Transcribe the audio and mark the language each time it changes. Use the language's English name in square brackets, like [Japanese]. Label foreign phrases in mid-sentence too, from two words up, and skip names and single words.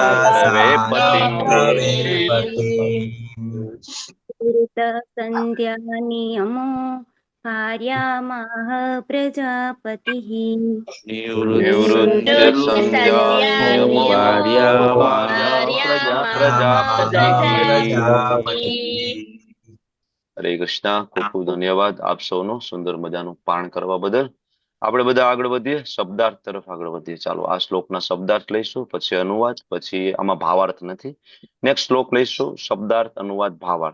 [Sanskrit] सन्ध्यानियमो भार्यामाह प्रजापतिः निवृत्य संध्या नियमो भार्यामाह प्रजापतिः। હરે કૃષ્ણ. [Gujarati] ખૂબ ખૂબ ધન્યવાદ આપ સૌનો સુંદર મજાનું પારણ કરવા બદલ. આપણે બધા આગળ વધીએ, શબ્દાર્થ તરફ આગળ વધીએ. ચાલો આ શ્લોકના શબ્દાર્થ લઈશું, પછી અનુવાદ, પછી આમાં ભાવાર્થ નથી. નેક્સ્ટ શ્લોક લઈશું, શબ્દાર્થ, અનુવાદ, ભાવાર્થ.